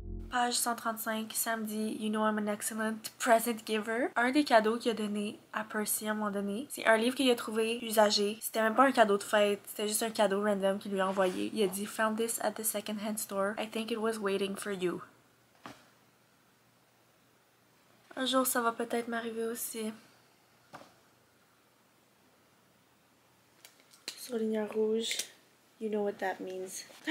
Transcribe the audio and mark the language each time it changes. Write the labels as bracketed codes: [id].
[fr] Page 135, samedi, [en] You know I'm an excellent present giver. [fr] Un des cadeaux qu'il a donné à Percy à un moment donné, c'est un livre qu'il a trouvé usagé. C'était même pas un cadeau de fête, c'était juste un cadeau random qu'il lui a envoyé. Il a dit [en] Found this at the second-hand store. I think it was waiting for you. [fr] Un jour, ça va peut-être m'arriver aussi. Surligneur rouge, [en] you know what that means.